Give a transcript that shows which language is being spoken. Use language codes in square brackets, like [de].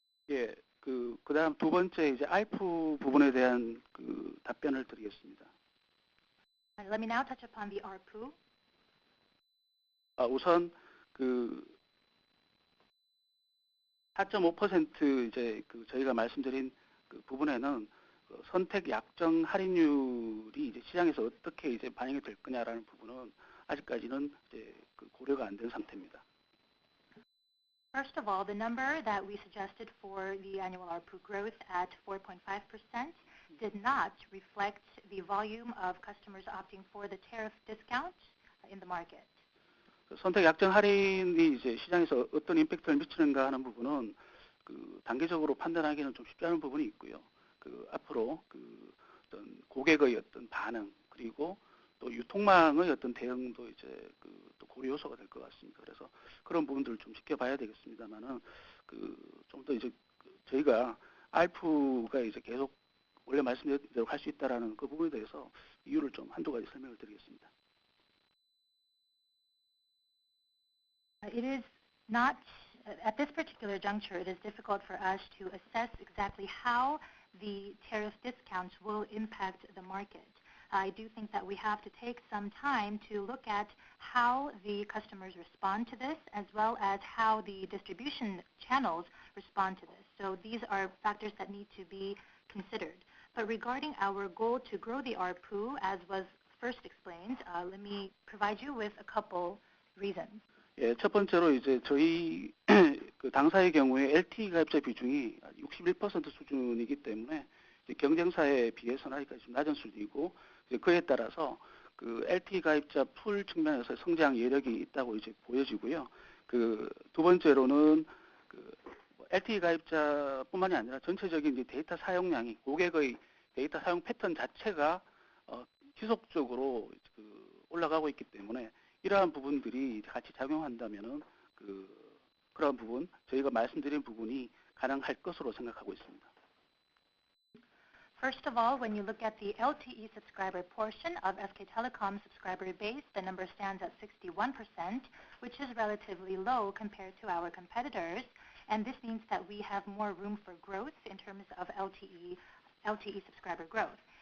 [ko] 예, 그다음 두 번째 이제 ARPU 부분에 대한 답변을 드리겠습니다. [en] And let me now touch upon the ARPU. [ko] 우선 4.5% 이제 저희가 말씀드린 부분에는 선택 약정 할인율이 이제 시장에서 어떻게 이제 반영이 될 거냐라는 부분은 아직까지는 이제 고려가 안 된 상태입니다. [en] First of all, the number that we suggested for the annual ARPU growth at 4.5% did not reflect the volume of customers opting for the tariff discount in the market. [ko] 선택 약정 할인이 이제 시장에서 어떤 임팩트를 미치는가 하는 부분은 단계적으로 판단하기는 좀 쉽지 않은 부분이 있고요. 앞으로 어떤 고객의 어떤 반응 그리고 또 유통망의 어떤 대응도 이제 또 고려 요소가 될 것 같습니다. 그래서 그런 부분들을 좀 지켜봐야 되겠습니다만은 좀 더 이제 저희가 ARPU가 이제 계속 원래 말씀드린 대로 할 수 있다라는 그 부분에 대해서 이유를 좀 한두 가지 설명을 드리겠습니다. [en] It is not, at this particular juncture, it is difficult for us to assess exactly how the tariff discounts will impact the market. I do think that we have to take some time to look at how the customers respond to this, as well as how the distribution channels respond to this. So these are factors that need to be considered. But regarding our goal to grow the ARPU, as was first explained, let me provide you with a couple reasons. [ko] 예, 첫 번째로 이제 저희 당사의 경우에 LTE 가입자 비중이 61% 수준이기 때문에 이제 경쟁사에 비해서는 아직까지 좀 낮은 수준이고 그에 따라서 LTE 가입자 풀 측면에서 성장 여력이 있다고 이제 보여지고요. 두 번째로는 LTE 가입자뿐만이 아니라 전체적인 이제 데이터 사용량이 고객의 데이터 사용 패턴 자체가 지속적으로 올라가고 있기 때문에 이러한 부분들이 같이 작용한다면은 그러한 부분 저희가 말씀드린 부분이 가능할 것으로 생각하고 있습니다. [en] First of all, when you look at the LTE subscriber portion of SK Telecom subscriber base, the number stands at 61%, which is relatively low compared to our competitors. And this means that we have more room for growth in terms of LTE subscriber growth.